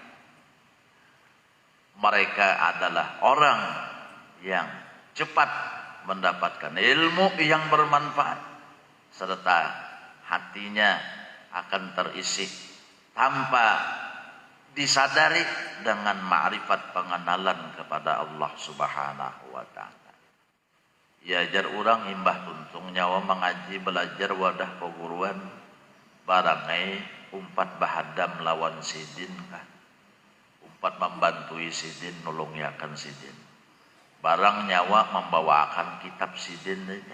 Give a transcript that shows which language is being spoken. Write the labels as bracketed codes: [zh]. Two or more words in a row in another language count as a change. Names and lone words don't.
[id] mereka adalah orang yang cepat mendapatkan ilmu yang bermanfaat serta hatinya akan terisi tanpa disadari dengan ma'rifat pengenalan kepada Allah [ar] سبحانه وتعالى. [bjn] Ya jar urang imbah tuntung nyawa mengaji belajar wadah keguruan barangai umpat bahadam lawan sidin kan. Umpat membantui sidin nulungyakan sidin. Barang nyawa membawakan kitab sidin saja.